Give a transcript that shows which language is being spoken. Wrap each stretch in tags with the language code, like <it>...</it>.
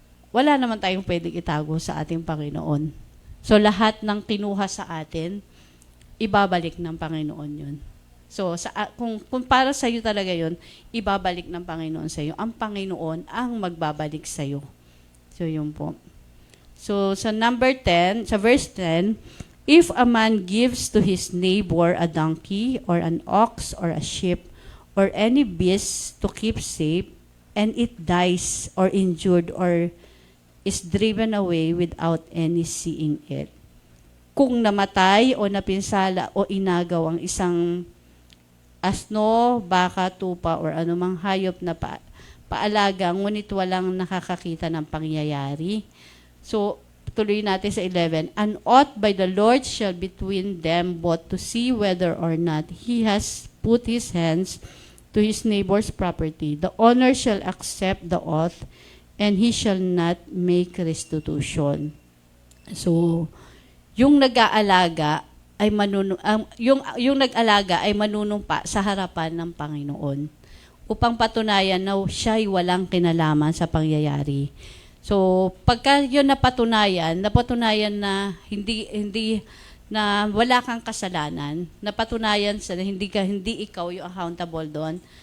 <tl>Wala naman tayong pwedeng itago sa ating Panginoon. So lahat ng kinuha sa atin, ibabalik ng Panginoon yun. So, kung para sa iyo talaga yun, ibabalik ng Panginoon sa iyo. Ang Panginoon ang magbabalik sa iyo. So, yun po.</tl> <en>So,</en> <tl>sa number 10, sa verse 10,</tl> <en>if a man gives to his neighbor a donkey or an ox or a sheep or any beast to keep safe, and it dies or injured or is driven away without any seeing it.</en> <tl>Kung namatay o napinsala o inagaw ang isang asno, baka, tupa, or anumang hayop na paalaga, ngunit walang nakakakita ng pangyayari. So, tuloy natin sa 11.</tl> <en>An oath by the Lord shall between them both to see whether or not he has put his hands to his neighbor's property. The owner shall accept the oath, and he shall not make restitution.</en> <tl>So, yung nag-aalaga ay yung nag-alaga ay manunumpa sa harapan ng Panginoon upang patunayan na siya'y walang kinalaman sa pangyayari. So, pagka yun napatunayan na hindi na wala kang kasalanan, napatunayan sa hindi ikaw yung accountable doon,</tl>